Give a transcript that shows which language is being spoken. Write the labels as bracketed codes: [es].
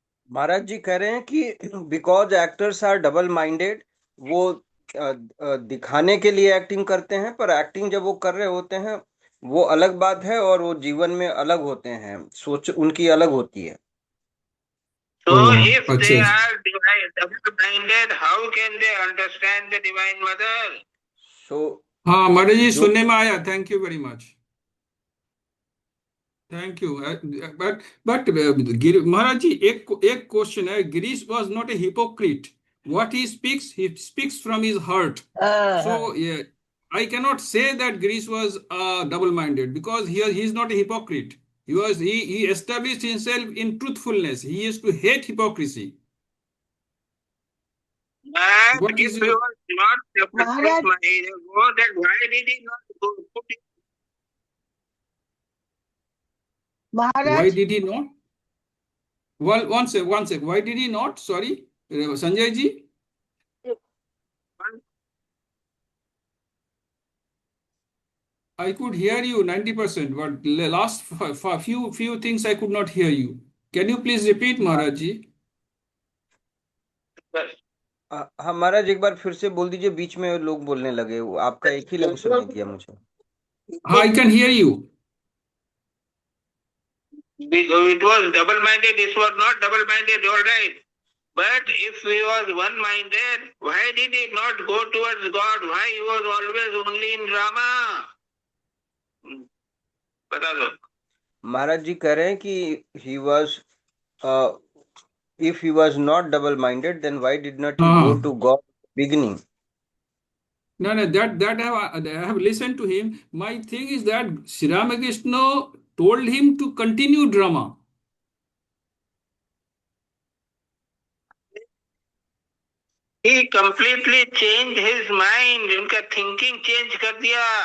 [hi] महाराज जी कह रहे हैं कि [en] because actors are double minded, [hi] वो दिखाने के लिए एक्टिंग करते हैं, पर एक्टिंग जब वो कर रहे होते हैं वो अलग बात है, और वो जीवन में अलग होते हैं, सोच उनकी अलग होती है। [en] So if they are double-minded, how can they understand the Divine Mother? So [hi] हाँ महाराज जी सुनने में आया, [en] Thank you very much, thank you. But Maharaj ji एक question है, Girish was not a hypocrite, what he speaks from his heart, so I cannot say that Girish was double-minded because he is not a hypocrite. He established himself in truthfulness. He used to hate hypocrisy. But if he was not double-minded, then why did he not go put it? Why did he not? Well, one sec. Why did he not? Sorry, Sanjay ji. I could hear you 90%, but the last few things I could not hear you. Can you please repeat, Maharaj ji? [hi] हाँ महाराज एक बार फिर से बोल दीजिए, बीच में लोग बोलने लगे, वो आपका एक ही लफ्ज सुनाई दिया मुझे। [en] I can hear you. It was double-minded, this was not double-minded, all right. But if he was one-minded, why did he not go towards God? Why he was always only in drama? [hi] बता दो। महाराज जी कह रहे हैं कि [en] he was if he was not double-minded, then why did not he go to God beginning? No, that I have listened to him. My thing is that Sri Ramakrishna told him to continue drama. He completely changed his mind. [hi] उनका thinking change कर दिया।